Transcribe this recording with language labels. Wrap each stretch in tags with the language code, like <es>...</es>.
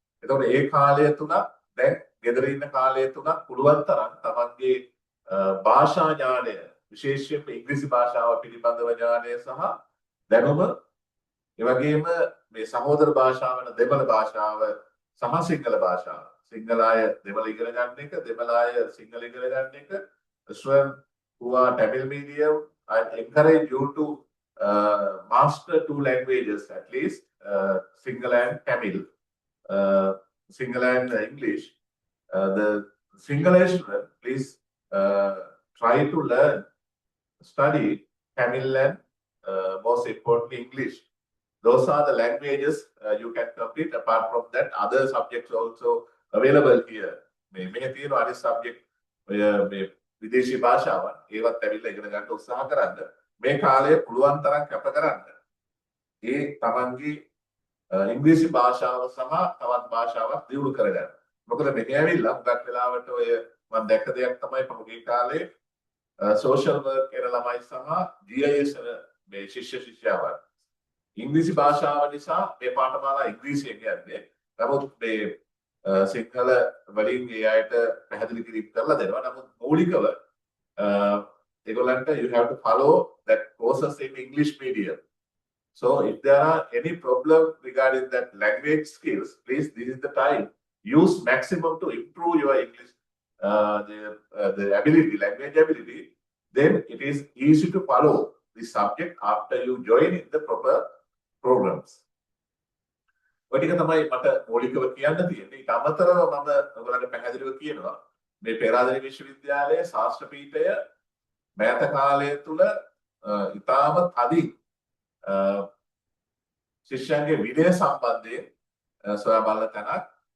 <si>එතකොට ඒ කාලය තුල දැන් ගෙදර ඉන්න කාලය තුල පුළුවන් තරම් තමන්ගේ භාෂා ඥානය විශේෂයෙන්ම ඉංග්‍රීසි භාෂාව පිළිබඳව ඥානය සහ දැනුම ඒ වගේම මේ සහෝදර භාෂාව වෙන දෙමළ භාෂාව සහ සිංහල භාෂාව. සිංහල අය දෙමළ ඉගෙන ගන්න එක, දෙමළ අය සිංහල ඉගෙන ගන්න එක.</si> <en>Students who are Tamil medium, I encourage you to master 2 languages at least, Sinhala and Tamil, Sinhala and English. The Sinhala student, please try to study Tamil and most importantly English. Those are the languages you can complete. Apart from that, other subjects also available here. May</en> <si>තියෙන අනිත්</si> <en>subject</en> <si>විදේශී භාෂාවන් ඒවත් ඇවිල්ලා ඉගෙන ගන්න උත්සාහ කරන්න. මේ කාලය පුළුවන් තරම් කැප කරන්න. ඒ තමන්ගේ ඉංග්‍රීසි භාෂාව සහ තවත් භාෂාවක් දියුණු කරගන්න. මොකද මෙහි ඇවිල්ලා හුඟක් වෙලාවට ඔය මම දැක්ක දෙයක් තමයි පහුගිය කාලේ සෝෂල් වර්ක් කරන ළමයි සහ GIS මේ ශිෂ්‍ය ශිෂ්‍යාවන් ඉංග්‍රීසි භාෂාව නිසා මේ පාඨමාලා ඉංග්‍රීසියෙන් යන්නේ. නමුත් මේ සිංහල වලින් ඒ අයට පැහැදිලි කිරීම කරලා දෙනවා. නමුත් මූලිකව ඒගොල්ලන්ට</si> <en>you have to follow that courses in English medium. So if there are any problem regarding that language skills, please, this is the time. Use maximum to improve your English, the ability, language ability. Then it is easy to follow the subject after you join in the proper programs.</en> <si>ඔය ටික තමයි මට මූලිකව කියන්න තියෙන්නේ. ඊට අමතරව මම ඔයගොල්ලන්ට පැහැදිලිව කියනවා මේ පෙරාදෙණිය විශ්වවිද්‍යාලයේ ශාස්ත්‍ර පීඨය මෑත කාලය තුල ඉතාම තදින් ශිෂ්‍යයන්ගේ විනය සම්බන්ධයෙන් සොයා බලන තැනක්.</si>